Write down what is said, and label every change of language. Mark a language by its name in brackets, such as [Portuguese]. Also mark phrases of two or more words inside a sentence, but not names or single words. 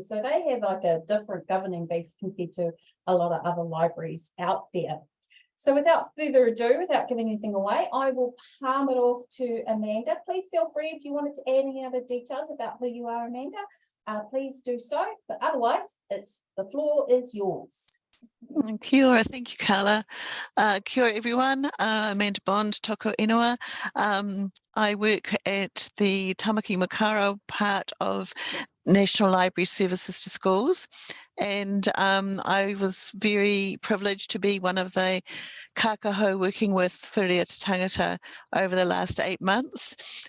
[English] So they have like a different governing base compared to a lot of other libraries out there. So without further ado, without giving anything away, I will palm it off to Amanda. Please feel free if you wanted to add any other details about who you are, Amanda, please do so. But otherwise, the floor is yours. [Māori] Kia ora, [English] thank you, Carla. [Māori] Kia ora, [English] everyone. [Māori] Amanda Bond, toko ingoa. [English] I work at the Tumuaki Makaro part of National Library Services to Schools, and I was very privileged to be one of the kākaho working with Whiria to Tāngata over the last 8 months.